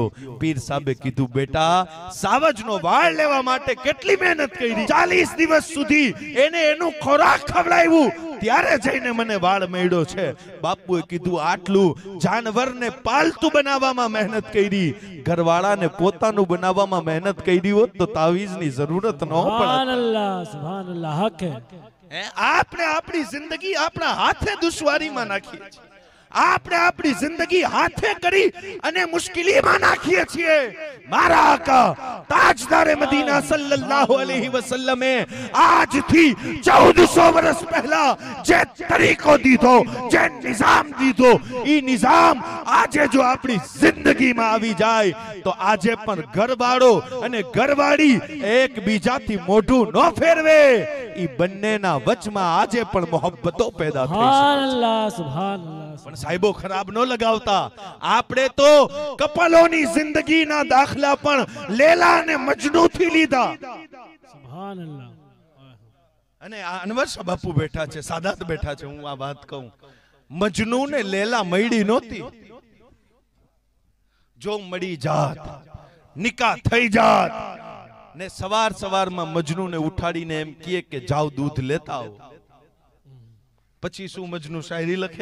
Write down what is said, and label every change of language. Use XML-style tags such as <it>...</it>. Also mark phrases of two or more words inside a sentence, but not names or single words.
<gu>પીર સાહેબે કીધું બેટા સાવજનો વાળ લેવા માટે કેટલી મહેનત કરી, 40 દિવસ સુધી એને એનું ખોરાક ખવડાવ્યું, ત્યારે જઈને મને વાળ મળ્યો છે. બાપુએ કીધું આટલું જાનવરને પાલતુ બનાવવામાં મહેનત કરી, ઘરવાળાને પોતાનું બનાવવામાં મહેનત કરી હોત તો તાવીઝની જરૂરત ન પડત.</gu> <ur>سبحان اللہ حق ہے.</ur> <gu>આપણે આપણી જિંદગી આપણા હાથે દુશ્વારીમાં નાખીએ છીએ, આપણે આપણી જિંદગી હાથે કરી અને મુશ્કેલીમાં નાખીએ છીએ. મારા આકા તાજદારે મદીના</gu> <ar>صلى الله عليه وسلم</ar> <gu>આજથી 1400 વર્ષ પહેલા જે તરીકો દીધો, જે નિઝામ દીધો, ઈ નિઝામ આજે જો આપણી જિંદગીમાં આવી જાય તો આજે પણ ઘરવાળો અને ઘરવાળી એકબીજાથી મોઢું ન ફેરવે, ઈ બંનેના વચમાં આજે પણ મોહબ્બતો પેદા થઈ શકે.</gu> <ar>سبحان الله سبحان الله.</ar> <gu>પણ સાહેબો ખરાબ ન લગાવતા. આપણે તો કપલોની જિંદગીના દાખલા પણ લેલા અને મજનુ થી લીધા.</gu> <ar>سبحان الله.</ar> <gu>અને આ અનવર શાહ બાપુ બેઠા છે, સાદાત બેઠા છે. હું આ વાત કહું, મજનુ ને લેલા મળી નહોતી. જો મળી જાત, નિકાહ થઈ જાત ને સવાર સવારમાં મજનુ ને ઉઠાડીને એમ કહે કે જાઓ દૂધ લેતા આવો, પછી શું મજનુ શાયરી લખે?</gu>